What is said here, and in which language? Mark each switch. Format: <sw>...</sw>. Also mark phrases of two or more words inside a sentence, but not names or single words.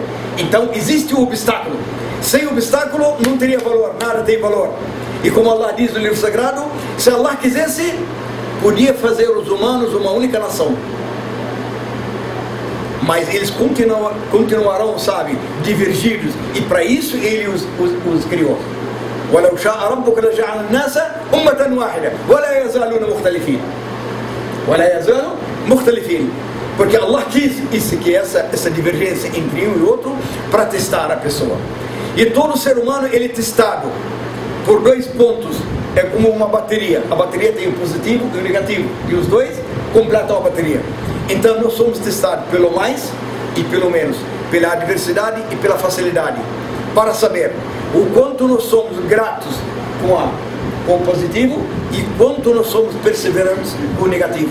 <pt>Então existe um obstáculo. Sem obstáculo não teria valor, nada tem valor. E como Allah diz no livro sagrado, se Allah quisesse, podia fazer os humanos uma única nação. Mas eles continuarão, sabe, divergidos. E para isso ele os criou.</pt> <ar>وَلَوْ شَاءَ رَبُّكَ لَجَعَلَ النَّاسَ أُمَّةً وَاحِدَةً وَلَا يَزَالُونَ مُخْتَلِفِينَ وَلَا يَزَالُونَ مُخْتَلِفِينَ.</ar> <pt>Porque Allah quis isso, que essa divergência entre um e outro, para testar a pessoa. E todo ser humano, ele é testado por 2 pontos. É como uma bateria. A bateria tem o positivo e o negativo. E os dois completam a bateria. Então nós somos testados pelo mais e pelo menos, pela adversidade e pela facilidade, para saber o quanto nós somos gratos com o positivo e quanto nós somos perseverantes com o negativo.</pt>